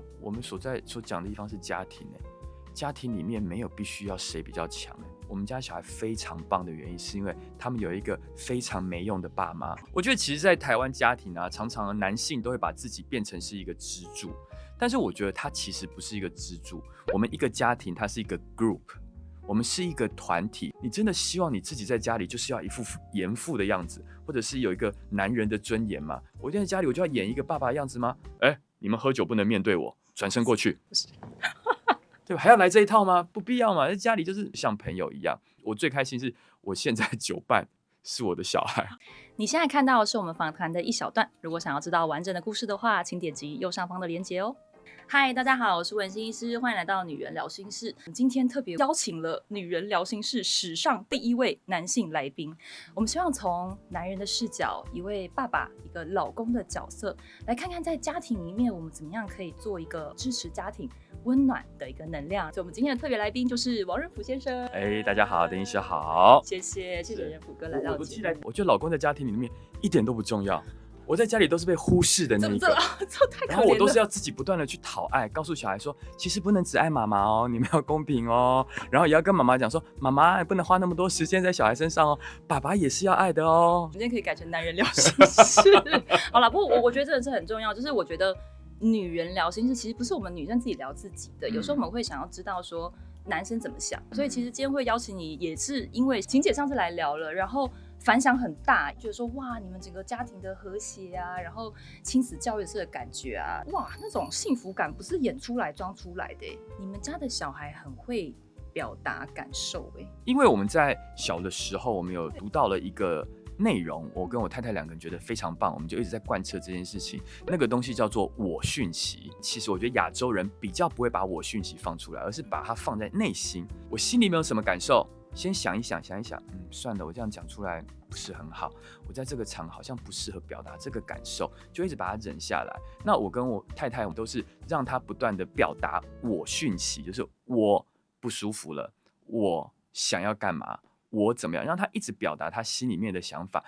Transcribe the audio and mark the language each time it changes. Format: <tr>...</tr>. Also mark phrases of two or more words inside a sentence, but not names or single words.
<zh>我們所講的地方是家庭，家庭裡面沒有必須要誰比較強。我們家小孩非常棒的原因，是因為他們有一個非常沒用的爸媽。我覺得其實，在台灣家庭啊，常常男性都會把自己變成是一個支柱，但是我覺得他其實不是一個支柱。我們一個家庭，它是一個 group，我們是一個團體。你真的希望你自己在家裡就是要一副嚴父的樣子，或者是有一個男人的尊嚴嗎？我在家裡我就要演一個爸爸的樣子嗎？你們喝酒不能面對我，轉身過去。對吧？還要來這一套嗎？不必要嘛，在家裡就是像朋友一樣。我最開心是我現在酒伴是我的小孩。你現在看到的是我們訪談的一小段，如果想要知道完整的故事的話，請點擊右上方的連結哦。嗨，大家好，我是文心醫師，歡迎來到女人聊心事。今天特別邀請了女人聊心事史上第一位男性來賓。我們希望從男人的視角，一位爸爸，一個老公的角色，來看看在家庭裡面我們怎麼樣可以做一個支持家庭溫暖的一個能量。所以我們今天的特別來賓就是王仁甫先生。大家好，鄧醫師好。謝謝仁甫哥來到節目。我覺得老公在家庭裡面一點都不重要。我在家裡都是被忽視的那一個，這太可憐了。然後我都是要自己不斷的去討愛，告訴小孩說，其實不能只愛媽媽哦，你們要公平哦。然後也要跟媽媽講說，媽媽不能花那麼多時間在小孩身上哦，爸爸也是要愛的哦。我今天可以改成男人聊心事。好了，不過我觉得真的是很重要，就是我覺得女人聊心事其實不是我們女生自己聊自己的，有时候我們會想要知道說男生怎麼想，所以其實今天會邀請你，也是因為晴姐上次來聊了，然後反響很大，覺得說哇，你們整個家庭的和諧啊，然後親子教育式的感覺啊，哇，那種幸福感不是演出來裝出來的。你們家的小孩很会表達感受。因為我們在小的時候，我們有讀到了一個內容，我跟我太太兩個人覺得非常棒，我們就一直在貫徹這件事情。那個東西叫做我訊息。其實我覺得亞洲人比較不會把我讯息放出來，而是把它放在內心。我心裡面有什麼感受，先想一想，算了，我這樣講出来不是很好，我在這個場好像不適合表達這個感受，就一直把它忍下來。那我跟我太太，我們都是讓她不斷的表達我訊息，就是我不舒服了，我想要幹嘛，我怎麼樣，讓她一直表達她心裡面的想法。</zh>